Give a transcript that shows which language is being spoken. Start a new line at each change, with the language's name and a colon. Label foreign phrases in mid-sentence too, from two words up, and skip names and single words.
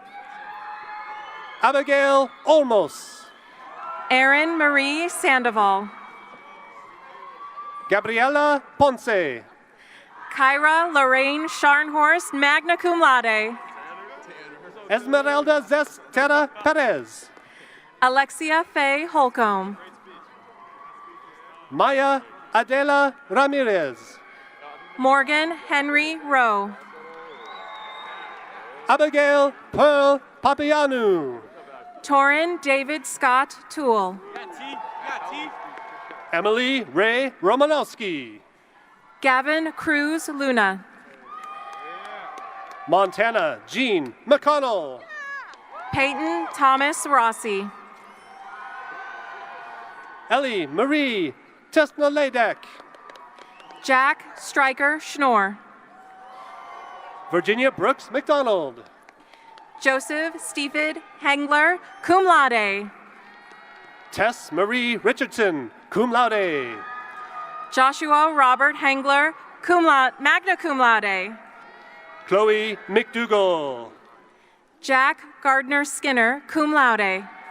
English: Abigail Olmos. Erin Marie Sandoval. Gabriela Ponce. Kyra Lorraine Scharnhorst
Latin: magna cum laude.
English: Esmeralda Zestera Perez. Alexia Faye Holcomb. Maya Adela Ramirez. Morgan Henry Rowe. Abigail Pearl Papianu. Torin David Scott Toole. Emily Ray Romanowski. Gavin Cruz Luna. Montana Jean McConnell. Peyton Thomas Rossi. Ellie Marie Tesnaledek. Jack Stryker Schnorr. Virginia Brooks McDonald. Joseph Stephen Hengler,
Latin: cum laude.
English: Tess Marie Richardson,
Latin: cum laude.
English: Joshua Robert Hengler,
Latin: cum laude, magna cum laude.
English: Chloe McDougall. Jack Gardner Skinner,
Latin: cum laude.